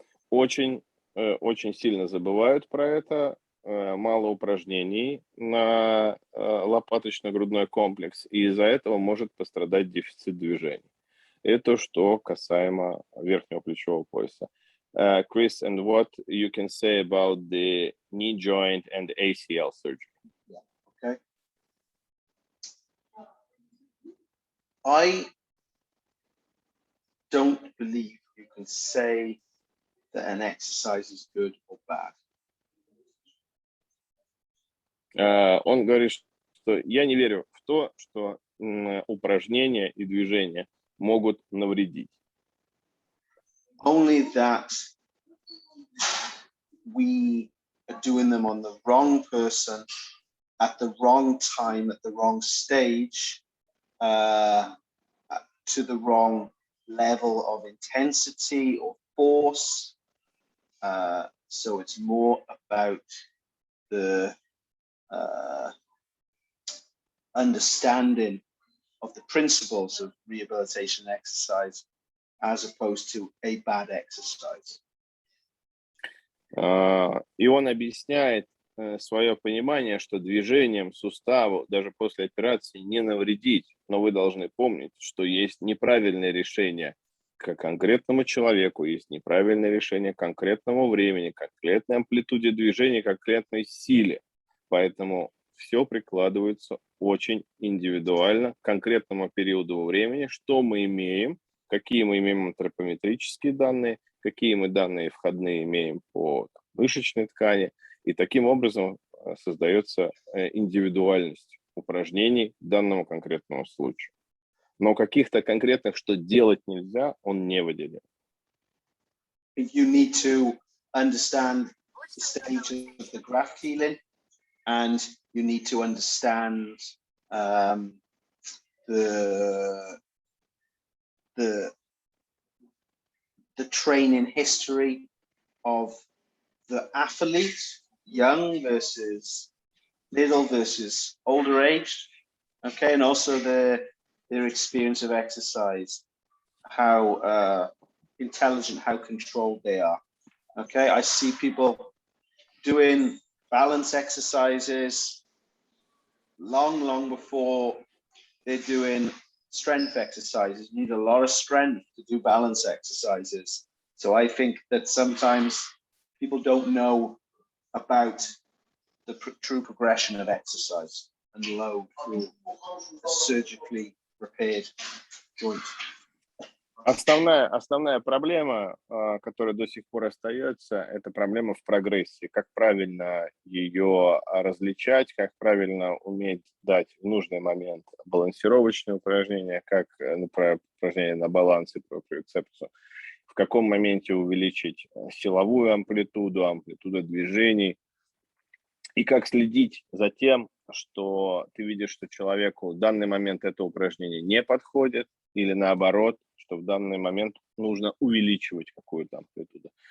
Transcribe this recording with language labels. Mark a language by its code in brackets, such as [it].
[ru] Очень сильно забывают про это, мало упражнений на лопаточно-грудной комплекс, и из-за этого может пострадать дефицит движений. Это что касаемо верхнего плечевого пояса. [en] Chris, and what you can say about the knee joint and ACL surgery? Yeah. Okay. I don't believe you can say that an exercise is good or bad. [ru] Он говорит, что я не верю в то, что упражнения и движения могут навредить. [en] Only that we are doing them on the wrong person at the wrong time, at the wrong stage, to the wrong level of intensity or force. So it's more about the understanding of the principles of rehabilitation exercise as opposed to a bad exercise. [ru] И он объясняет свое понимание, что движением суставу даже после операции не навредить, но вы должны помнить, что есть неправильное решение к конкретному человеку, есть неправильное решение к конкретному времени, конкретной амплитуде движения, конкретной силе. Поэтому все прикладывается очень индивидуально к конкретному периоду времени, что мы имеем, какие мы имеем антропометрические данные, какие мы данные входные имеем по мышечной ткани. И таким образом создается индивидуальность упражнений данному конкретному случаю. Но каких-то конкретных, что делать нельзя, он не выделил. [en] You need to understand the stage of the graft healing, and you need to understand the training history of the athlete, young versus middle versus older age, okay, and also their experience of exercise, how intelligent, how controlled they are. Okay, I see people doing balance exercises long before they're doing strength exercises. You need a lot of strength to do balance exercises. So I think that sometimes people don't know about the true progression of exercise and load through a surgically repaired joint. [ru] Основная проблема, которая до сих пор остается, это проблема в прогрессии. Как правильно ее различать, как правильно уметь дать в нужный момент балансировочные упражнения, как упражнения на баланс и проприоцепцию, в каком моменте увеличить силовую амплитуду движений, и как следить за тем, что ты видишь, что человеку в данный момент это упражнение не подходит, или наоборот, что в данный момент нужно увеличивать какую-то амплитуду.